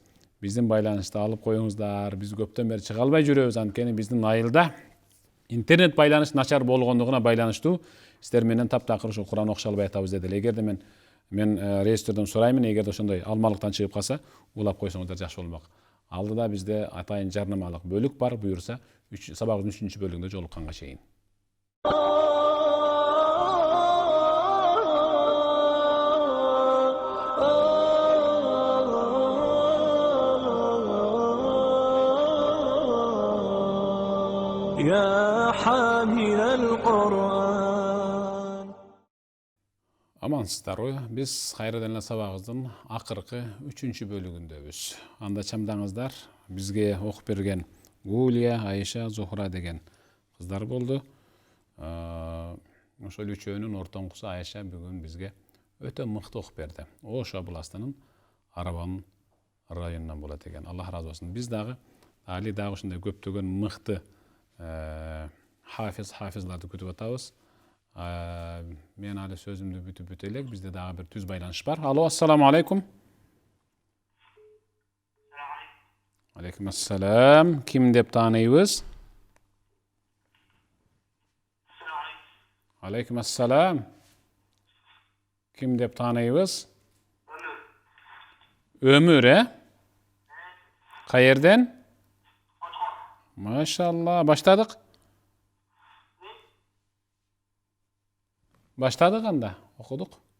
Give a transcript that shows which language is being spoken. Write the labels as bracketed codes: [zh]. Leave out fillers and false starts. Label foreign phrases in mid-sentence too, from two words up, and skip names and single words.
[ky] Биздин байланышты алып коюңуздар. Биз көптөн бери чыга албай жүрөбүз, анткени биздин айылда интернет байланыш начар болгондугуна байланыштуу сиздер менен таптакыр ушу Куран окуша албай атабыз дедил. Эгерде мен рейстерден сураймын, эгерде ошондой Алмалыктан чыгып калса, улап койсоңуздар жакшы болмок. Алдыда бизде атайын жарнамалык бөлүк бар, буюрса сабагыбыздын 3-чү бөлүгүндө жолукканга чейин. [ar] يا حامل القرآن. [ky] Амансыздар, биз кайрадан эле сабагыбыздын акыркы 3-чү бөлүгүндөбүз. Анда чамдаңыздар, бизге окуп берген Гулия, Айша, Зухра деген кыздар болду. Ошол үчөөнүн ортоңкусу Айша бүгүн бизге өтө мыкты окуп берди. Ош областынын Арабан районунан болот экен. Аллах разы болсун. Биз дагы ушундай көптөгөн мыкты хафизларды күтүп атабыз. Мен али сөзүмдү бүтүп элек, бизде дагы бир түз байланыш бар. Алло, [ar] السلام عليكم. عليكم السلام. [ky] Ким деп тааныйбыз? [ar] عليكم السلام. [ky] Ким деп тааныйбыз? Өмүр, Каерден? Машалла, баштадык. Баштадык анда, окудук.